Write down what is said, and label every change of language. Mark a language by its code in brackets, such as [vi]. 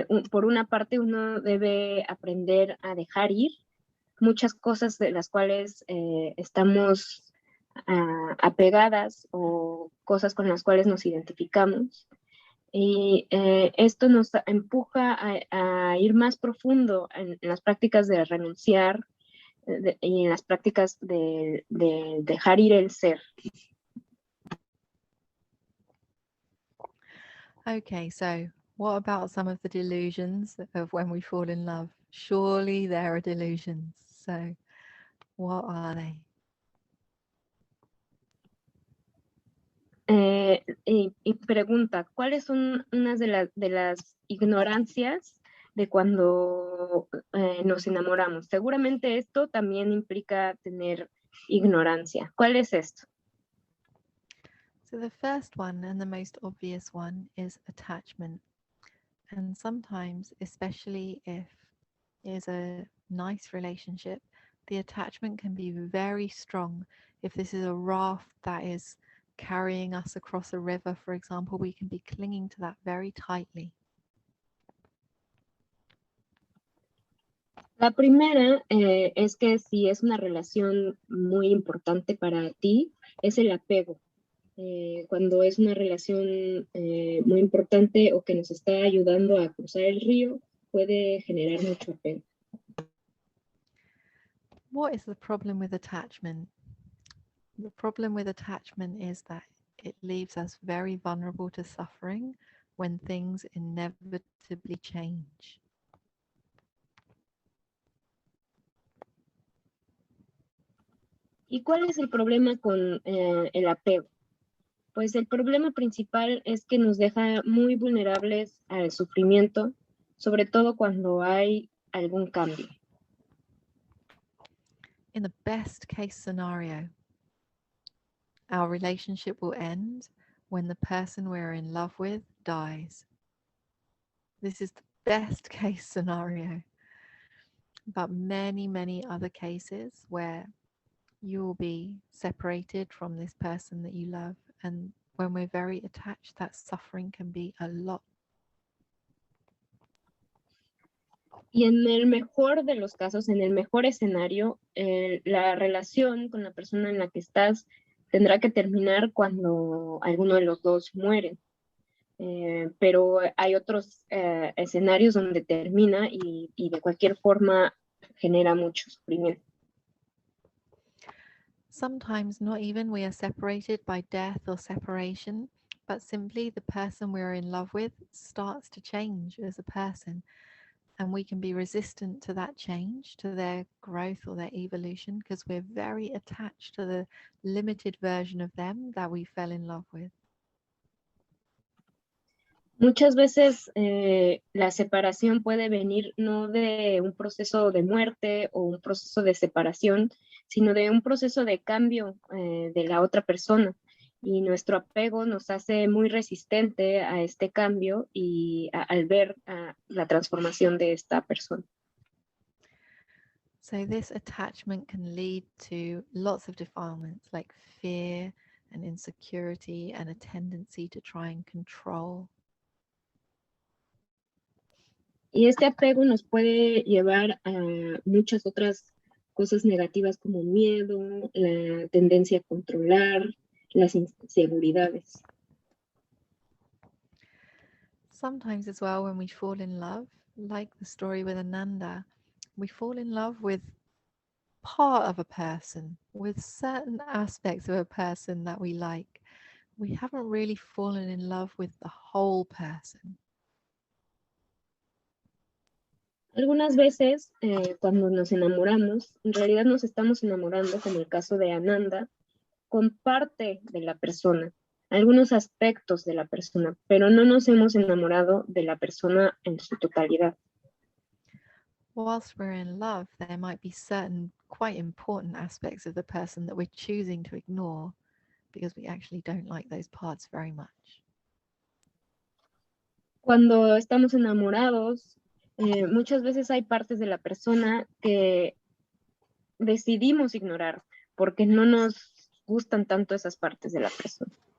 [es] Por una parte, uno debe aprender a dejar ir muchas cosas de las cuales estamos apegadas o cosas con las cuales nos identificamos. Y esto nos empuja a ir más profundo en las prácticas de renunciar y en las prácticas de dejar ir el ser. [en] Okay, so what about some of the delusions of when we fall in love? Surely there are delusions. So what are they? [es] Y pregunta, ¿cuáles son unas de las ignorancias de cuando nos enamoramos? Seguramente esto también implica tener ignorancia. ¿Cuál es esto? [en] So the first one and the most obvious one is attachment. And sometimes, especially if it's a nice relationship, the attachment can be very strong. If this is a raft that is carrying us across a river, for example, we can be clinging to that very tightly. [es] La primera es que si es una relación muy importante para ti, es el apego. Cuando es una relación muy importante o que nos está ayudando a cruzar el río, puede generar mucho apego. [en] What is the problem with attachment? The problem with attachment is that it leaves us very vulnerable to suffering when things inevitably change. [es] ¿Y cuál es el problema con el apego? Pues el problema principal es que nos deja muy vulnerables al sufrimiento, sobre todo cuando hay algún cambio. [en] In the best case scenario, our relationship will end when the person we're in love with dies. This is the best case scenario. But many, many other cases where you will be separated from this person that you love. And when we're very attached, that suffering can be a lot. [es] Y en el mejor de los casos, en el mejor escenario, la relación con la persona en la que estás tendrá que terminar cuando alguno de los dos muere. Pero hay otros escenarios donde termina y de cualquier forma genera mucho sufrimiento. [en] Sometimes not even we are separated by death or separation, but simply the person we're in love with starts to change as a person. And we can be resistant to that change, to their growth or their evolution, because we're very attached to the limited version of them that we fell in love with. [es] Muchas veces la separación puede venir no de un proceso de muerte o un proceso de separación, sino de un proceso de cambio de la otra persona. Y nuestro apego nos hace muy resistente a este cambio y al ver la transformación de esta persona. [en] So this attachment can lead to lots of defilements like fear and insecurity and a tendency to try and control. [es] Y este apego nos puede llevar a muchas otras cosas negativas como miedo, la tendencia a controlar, las inseguridades. [en] Sometimes as well when we fall in love, like the story with Ananda, we fall in love with part of a person, with certain aspects of a person that we like. We haven't really fallen in love with the whole person. [es] Algunas veces cuando nos enamoramos, en realidad nos estamos enamorando, como el caso de Ananda, con parte de la persona, algunos aspectos de la persona, pero no nos hemos enamorado de la persona en su totalidad. [en] Whilst we're in love, there might be certain quite important aspects of the person that we're choosing to ignore because we actually don't like those parts very much. [es] Cuando estamos enamorados, muchas veces hay partes de la persona que decidimos ignorar porque no nos gustan tanto esas partes de la persona.